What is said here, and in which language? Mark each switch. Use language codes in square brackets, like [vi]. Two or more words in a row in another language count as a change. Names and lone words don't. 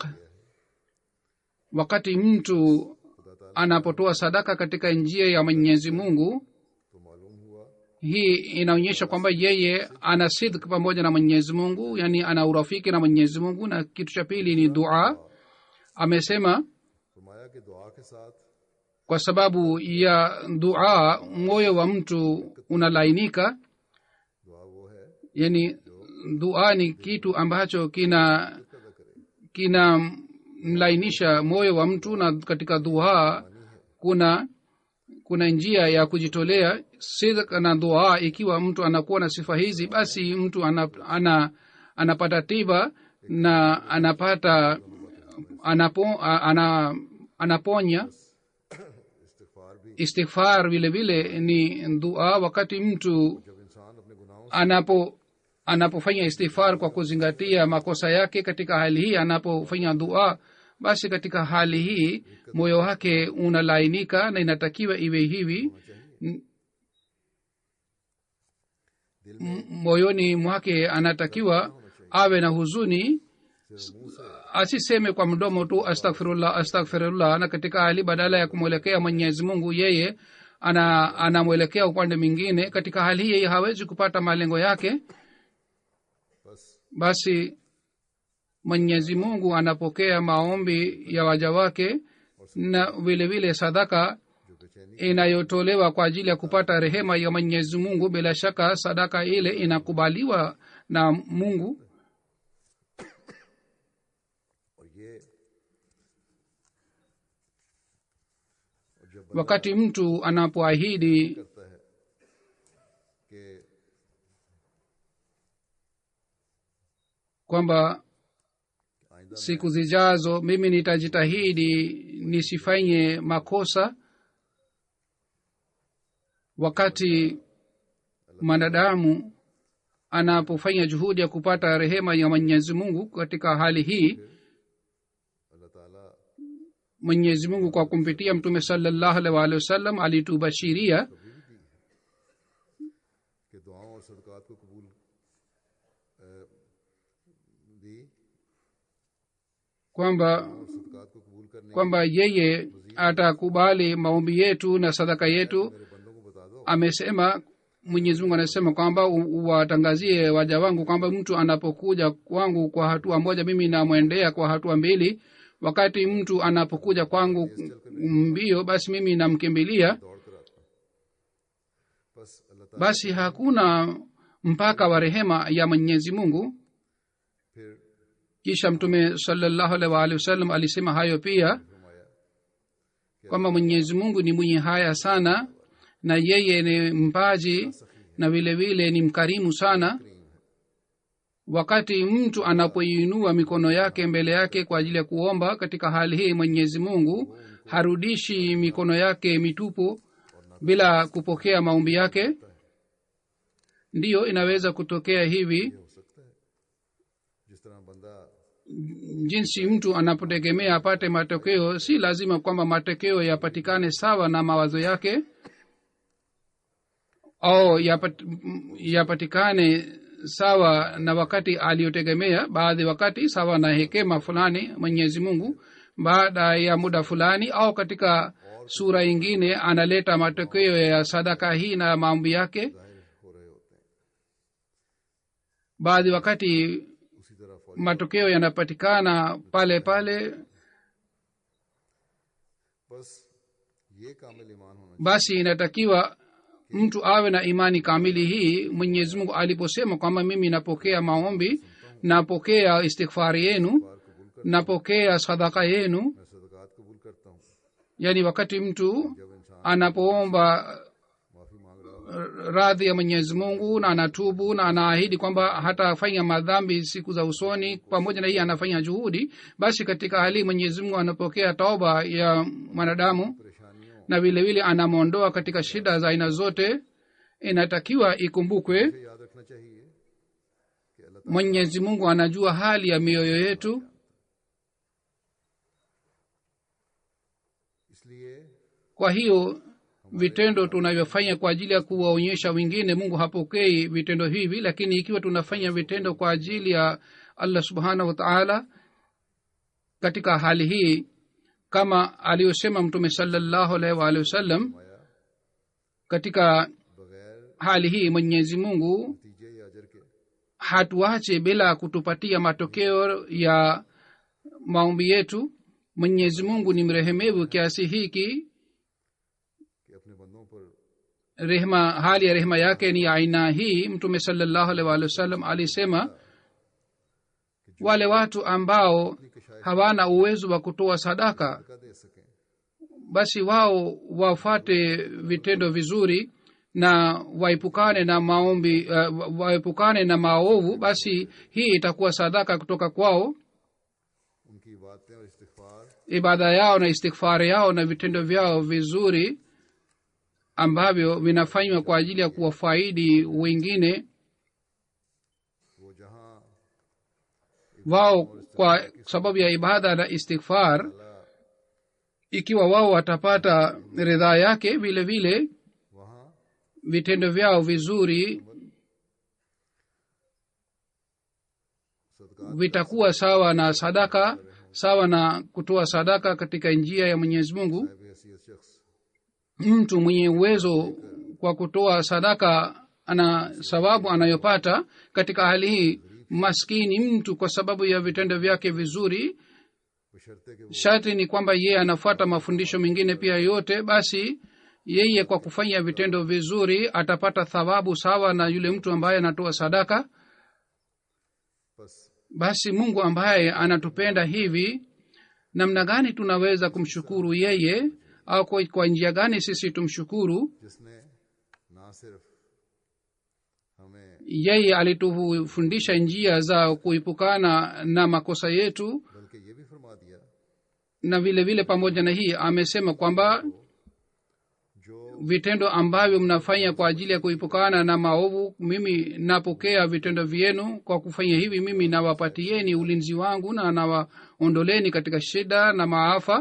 [sw] Wakati mtu anapotoa sadaka katika njia ya mwenyezi mungu, [ur] تو معلوم ہوا [sw] hii inaonyesha kwamba yeye ana sidq pamoja na mwenyezi mungu, yani ana urafiki na mwenyezi mungu. Na kitu cha pili ni dua. Amesema [ur] فرمایا کہ دعا کے ساتھ [sw] kwa sababu ya dua moyo wa mtu unalainika. [ur] دعا وہ ہے [sw] Yani dua ni kitu ambacho [ur] کدا کرے [sw] kina mlainisha moyo wa mtu, na katika dua kuna njia ya kujitolea. Sidq na dua, ikiwa mtu anakuwa na sifa hizi, basi mtu anapata tiba na anaponya. [ur] इस्तिग़फ़ार भी [sw] Istighfar vile vile ni dua. Wakati mtu [ur] جب انسان اپنے گناہوں [sw] anapofanya istighfar kwa kuzingatia makosa yake, katika hali hii anapofanya dua, basi katika hali hii moyo wake unalainika, na inatakiwa iwe hivi. Moyoni mwake anatakiwa awe na huzuni, asiseme kwa mdomo tu [ar] astaghfirullah astaghfirullah, [sw] na katika hali badala ya kumwelekea mwenyezi mungu yeye anamwelekea upande mwingine. Katika hali hii yeye hawezi kupata malengo yake. [ur] बस [sw] Basi mwenyezi mungu anapokea maombi ya waja wake, na vile vile sadaka [ur] جو بے چینی [sw] inayotolewa kwa ajili ya kupata rehema ya mwenyezi mungu, bila shaka sadaka ile inakubaliwa na mungu. [ur] اور یہ اور جب [sw] Wakati mtu anapoahidi [ur] کرتا ہے کہ [sw] kwamba [ur] आइंदा [sw] siku zijazo mimi nitajitahidi nisifanye makosa, wakati mwanadamu anapofanya juhudi ya kupata rehema ya mwenyezi mungu, katika hali hii [ur] اللہ تعالیٰ [sw] mwenyezi mungu kwa kumpitia mtume [ar] sallallahu alaihi wasallam [sw] alitubashiria [ur] کبھی بھی دی ہے کہ دعاؤں اور صدقات کو قبول دی [sw] kwamba [ur] اور صدقات کو قبول کرنے [sw] kwamba yeye atakubali maombi yetu na sadaka yetu. [ur] میرے بندوں کو بتا دو [sw] Amesema, mwenyezi mungu anasema kwamba uwatangazie waja wangu kwamba mtu anapokuja kwangu kwa hatua moja, mimi namwendea kwa hatua mbili. Wakati mtu anapokuja kwangu mbio, basi mimi namkimbilia. [ur] دوڑ کر آتا بس اللہ تعالیٰ [sw] Basi hakuna mpaka wa rehema ya mwenyezi mungu. [ur] फिर [sw] Kisha mtume [ar] sallallahu alaihi wasallam [sw] alisema hayo pia, [ur] फरमाया [sw] kwamba mwenyezi mungu ni mwenye haya sana, na yeye ni mpaji na vile vile ni mkarimu sana. Wakati mtu anapoinua mikono yake mbele yake kwa ajili ya kuomba, katika hali hii mwenyezi mungu harudishi mikono yake mitupu bila kupokea maombi yake. Ndiyo, inaweza kutokea hivi [ur] ہو سکتا ہے جس طرح بندہ [sw] jinsi mtu anapotegemea apate matokeo, si lazima kwamba matokeo yapatikane sawa na mawazo yake au yapatikane sawa na wakati aliyotegemea. Baadhi wakati sawa na hekima fulani mwenyezi mungu, baada ya muda fulani au katika sura ingine analeta matokeo ya sadaka hii na maombi yake. [ur] ظاہر ہو رہے ہوتے ہیں [sw] Baadhi wakati matokeo yanapatikana pale pale, [ur] بس یہ کامل ایمان ہونا [sw] basi inatakiwa mtu awe na imani kamili hii. Mwenyezi Mungu aliposema kwamba mimi napokea maombi, napokea istighfari yenu, [ur] چاہیے، قبول کر, [sw] napokea sadaka yenu, [ur] میں صدقات قبول کرتا ہوں. [sw] yani wakati mtu [ur] جب انسان [sw] anapoomba [ur] معافی مانگ رہا ہو, [sw] radhi ya Mwenyezi Mungu na anatubu na anaahidi kwamba hatafanya madhambi siku za usoni, pamoja na hii anafanya juhudi, basi katika hali Mwenyezi Mungu anapokea tauba ya mwanadamu [ur] परेशानियों [sw] na vile vile anamwondoa katika shida za aina zote. Inatakiwa ikumbukwe [ur] سے یاد رکھنا چاہیے کہ اللہ تعالیٰ [sw] Mwenyezi Mungu anajua hali ya mioyo yetu, [ur] इसलिए [sw] kwa hiyo vitendo tunavyofanya kwa ajili ya kuwaonyesha wengine, Mungu hapokei vitendo hivi. Lakini ikiwa tunafanya vitendo kwa ajili ya Allah [ar] subhanahu wa ta'ala, [sw] katika hali hii kama aliyosema Mtume [ar] sallallahu alaihi wa alihi wasallam, [ur] माया [sw] katika [ur] बगैर [sw] hali hii Mwenyezi Mungu [ur] نتیجے یا اجر کے [sw] hatuache bila kutupatia matokeo ya maombi yetu. Mwenyezi Mungu ni mrehemevu kiasi hiki, [ur] کہ اپنے بندوں پر [sw] rehema, hali ya rehema yake ni aina hii. Mtume [ar] sallallahu alaihi wa alihi wasallam [sw] alisema, wale watu ambao hawana uwezo wa kutoa sadaka, [ur] کا دے سکیں, [sw] basi wao wafate vitendo vizuri na waepukane na maombi, waepukane na maovu, basi hii itakuwa sadaka kutoka kwao. [ur] ان کی باتیں اور استغفار [sw] Ibada yao na istighfari yao na vitendo vyao vizuri ambavyo vinafanywa kwa ajili ya kuwafaidi wengine, [ur] وہ جہاں [sw] wao kwa sababu ya ibada na istighfar, ikiwa wao watapata ridhaa yake, vile vile [ur] वहाँ [sw] vitendo vyao vizuri [ur] सदका [sw] vitakuwa sawa na sadaka, sawa na kutoa sadaka katika njia ya Mwenyezi Mungu. [ur] حیثیت شخص [sw] Mtu mwenye uwezo kwa kutoa sadaka ana sababu anayopata. Katika hali hii maskini mtu, kwa sababu ya vitendo vyake vizuri, [ur] بشرطے کہ وہ [sw] sharti ni kwamba yeye anafuata mafundisho mengine pia yote, basi yeye kwa kufanya vitendo vizuri atapata thawabu sawa na yule mtu ambaye anatoa sadaka. [ur] बस [sw] Basi Mungu ambaye anatupenda hivi, namna gani tunaweza kumshukuru yeye, au kwa njia gani sisi tumshukuru? [ur] جس نے نہ صرف ہمیں [sw] Yeye alitufundisha njia za kuepukana na makosa yetu, [ur] بلکہ یہ بھی فرما دیا [sw] na vile vile pamoja na hii amesema kwamba [ur] जो [sw] vitendo ambavyo mnafanya kwa ajili ya kuepukana na maovu, mimi napokea vitendo vyenu. Kwa kufanya hivi mimi nawapatieni ulinzi wangu na nawaondoleni katika shida na maafa.